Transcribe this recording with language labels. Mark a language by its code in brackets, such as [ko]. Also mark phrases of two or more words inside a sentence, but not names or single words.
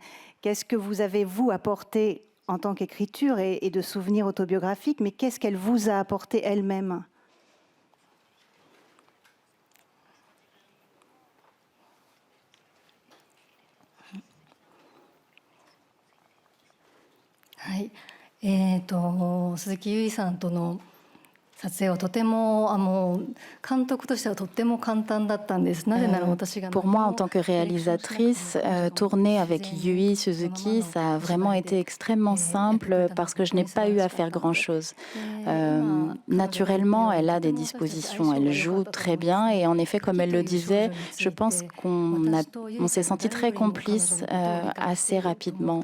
[fr] Qu'est-ce que vous avez, vous, apporté en tant qu'écriture et de souvenirs autobiographiques, mais qu'est-ce qu'elle vous a apporté elle-même? Oui. [ja] 鈴木優衣さんとの撮影はとても監督としてはとっても簡単だったんです。なぜなら私が [fr] Pour moi, en tant que réalisatrice, tourner avec Yui Suzuki, ça a vraiment été extrêmement simple parce que je n'ai pas eu à faire grand-chose. Naturellement, elle a des dispositions, elle joue très bien et en effet, comme elle le disait, je pense qu'on s'est senti très complices assez rapidement.